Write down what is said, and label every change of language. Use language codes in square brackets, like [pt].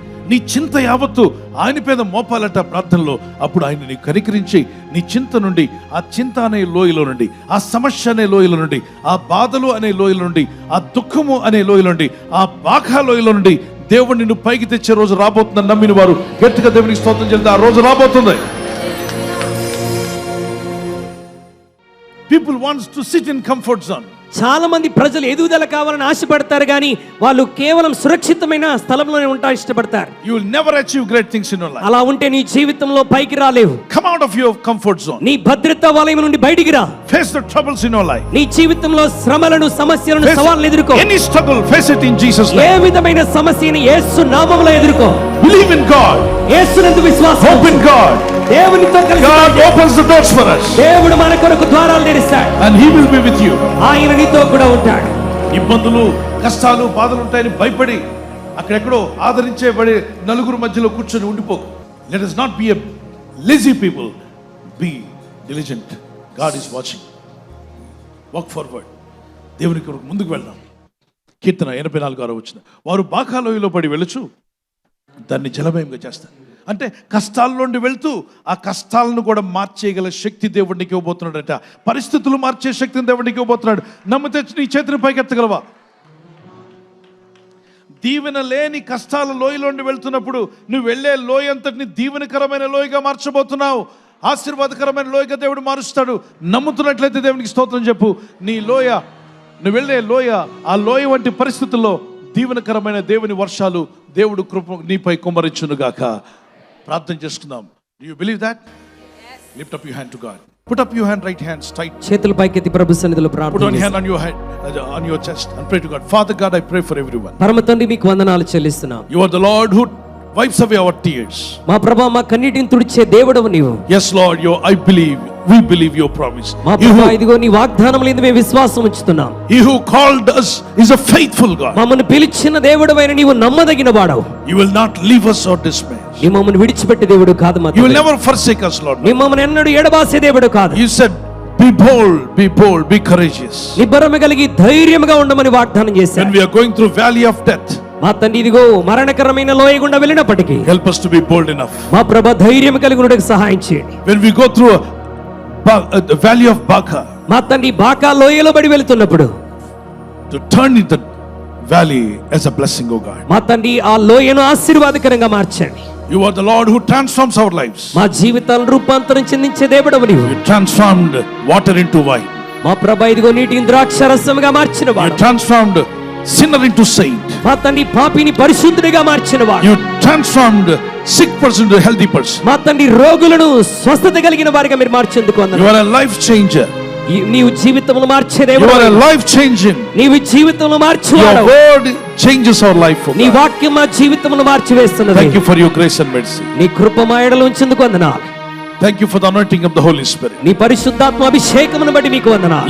[te] నీ చింత యావత్తు ఆయన మీద మోపాలట ప్రార్థనలో. అప్పుడు ఆయన నీ కనికరించి నీ చింత నుండి, ఆ చింత అనే లోయలో నుండి, ఆ సమస్య అనే లోయలో నుండి, ఆ బాధలు అనే లోయలో నుండి, ఆ దుఃఖము అనే లోయలో నుండి, ఆ బాకా లోయలో నుండి దేవుడు నిన్ను పైకి తెచ్చే రోజు రాబోతుందని నమ్మిన వారు గట్టిగా దేవునికి స్తోత్రం చెల్లితే ఆ రోజు రాబోతుంది. [en] People wants to sit in comfort zone. [te] చాలా మంది ప్రజలు ఎదుగుదల కావాలని ఆశపడతారు, కానీ వాళ్ళు కేవలం సురక్షితమైన స్థలంలోనే ఉంటా ఇష్టపడతారు. [en] You will never achieve great things in your life. [te] అలా ఉంటే నీ జీవితంలో పైకి రాలేవు. [en] Come out of your comfort zone. [te] నీ భద్రతా వలయం నుండి బయటికి రా. [en] Face the troubles in your life. [te] నీ జీవితంలో శ్రమలను, సమస్యలను, సవాళ్ళను ఎదుర్కో. [en] Any struggle, face it in Jesus name. [te] ఏ విధమైన సమస్యని యేసు నామములో ఎదుర్కో. [en] Believe in God. [te] యేసునందు విశ్వాసం. [en] Hope in God. [te] దేవునితో కలిసి [en] God opens the doors for us. [te] దేవుడు మన కొరకు ద్వారాలు తెరుస్తాడు. [en] And he will be with you. [te] ఆయన నీతో కూడా ఉంటాడు. ఇబ్బందులు, కష్టాలు, బాధలు ఉంటాయని భయపడి అక్కడెక్కడో ఆదరించేబడి నలుగురు మధ్యలో కూర్చొని ఉండిపోకు. [en] Let us not be a lazy people. Be diligent. God is watching. Walk forward. [te] దేవుని కొరకు ముందుకు వెళ్దాం. కీర్తన 84:6 వారు బాకాలోయలో పడి వెళ్ళుచు దాన్ని జలమయంగా చేస్తారు. అంటే కష్టాల్లోండి వెళ్తూ ఆ కష్టాలను కూడా మార్చేయగల శక్తి దేవుడికి ఇవ్వబోతున్నాడట. పరిస్థితులు మార్చే శక్తిని దేవుడికి ఇవ్వబోతున్నాడు. నమ్మితే నీ చేతిని పైకెత్తగలవా? దీవెన లేని కష్టాల లోయలోండి వెళ్తున్నప్పుడు నువ్వు వెళ్ళే లోయ అంతటిని దీవెనకరమైన లోయగా మార్చబోతున్నావు. ఆశీర్వాదకరమైన లోయగా దేవుడు మారుస్తాడు. నమ్ముతున్నట్లయితే దేవునికి స్తోత్రం చెప్పు. నీ లోయ, నువ్వు వెళ్ళే లోయ, ఆ లోయ వంటి పరిస్థితుల్లో దీవెనకరమైన దేవుని వర్షాలు దేవుడు కృప నీపై కుమ్మరించునుగాక. ప్రార్థన చేసుకుందాం. [en] Do you believe that? Yes. Lift up your hand to God. Put up your hand, right hand straight. [te] చేతులు పైకెత్తి ప్రభు సన్నిధిలో ప్రార్థన. [en] Put on your hand on your head, on your chest and pray to God. Father God, I pray for everyone. [te] పరమ తండ్రి మీకు వందనాలు చెల్లిస్తున్నాం. [en] You are the Lord who wipes away our tears. [te] మా ప్రభువా, మా కన్నీటిని తుడిచే దేవుడవు నీవు. [en] Yes Lord, we believe your promise. [te] మా ప్రభువా, ఇదిగో నీ వాగ్దానములందు మేము విశ్వాసం ఉంచుతున్నాం. [en] He who called us is a faithful God. [te] మమ్మల్ని పిలిచిన దేవుడవైన నీవు నమ్మదగిన వాడవు. [en] You will not leave us or dismiss. [te] నీ మమ్మల్ని విడిచిపెట్టే దేవుడు కాదు మా తండ్రి. [en] You will never forsake us, Lord. [te] నీ మమ్మల్ని ఎన్నడూ ఎడబాసే దేవుడు కాదు. [en] You said be bold, be courageous. [te] నిబ్బరము కలిగి ధైర్యముగా ఉండమని వాగ్దానం చేశారు. [en] When we are going through valley of death, [te] మా తండ్రి ఇదిగో మరణకరమైన లోయ గుండా వెళ్ళినప్పటికీ [en] help us to be bold enough. [te] మా ప్రభు ధైర్యం కలిగి ఉండడానికి సహాయం చేయండి. [en] When we go through the valley of Baca, [te] మా తండ్రి బాకా లోయలో పడి వెళ్తున్నప్పుడు [en] to turn in the valley as a blessing, oh God. [te] మా తండ్రి ఆ లోయను ఆశీర్వాదకరంగా మార్చండి. [en] You are the Lord who transforms our lives. [te] మా జీవితాలను రూపాంతరం చెందించే దేవుడవు నీవు. [en] You transformed water into wine. [te] మా ప్రభు ఇదిగో నీటిని ద్రాక్షారసముగా మార్చిన వాడు. [en] You transformed sinner into saint. [te] మా తండ్రి పాపిని పరిశుద్ధుడిగా మార్చిన వాడు. [en] You transformed sick person into healthy person. [te] మా తండ్రి రోగులను స్వస్థత కలిగిన వారిగా మీరు మార్చేందుకు వందనాలు. [en] You are a life changer. [te] నీవు జీవితమును మార్చే దేవుడు. [en] You are a life changing. [te] నీవు జీవితమును మార్చువాడు. [en] Your word changes our life. [te] నీ వాక్యం మా జీవితమును మార్చివేస్తున్నది. [en] Thank you for your grace and mercy. [te] నీ కృప మా ఎడల ఉంచేందుకు వందనాలు. [en] Thank you for the anointing of the Holy Spirit. [te] నీ పరిశుద్ధాత్మ అభిషేకమును బట్టి మీకు వందనాలు.